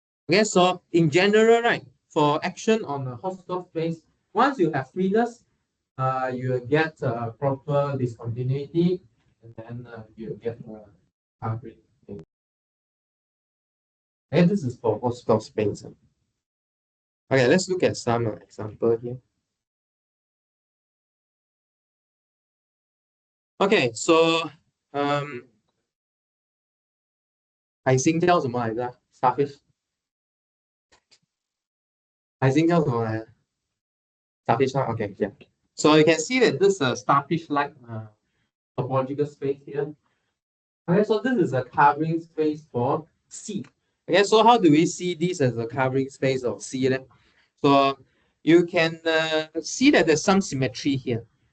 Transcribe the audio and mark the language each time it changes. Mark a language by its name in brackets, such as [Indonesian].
[English] Okay, so in general, right, for action on a Hausdorff space, once you have freeness, you get proper discontinuity, and then you get covering. And this is for Hausdorff space. Okay, let's look at some example here. Okay, so [Chinese] 海星叫什么来着 ？ [English] Starfish。 [Chinese] 海星叫什么来着 ？ [English] Starfish. Okay, yeah. So you can see that this starfish-like topological space here. Okay, so this is a covering space for C. Okay, so how do we see this as a covering space of C then? So you can see that there's some symmetry here.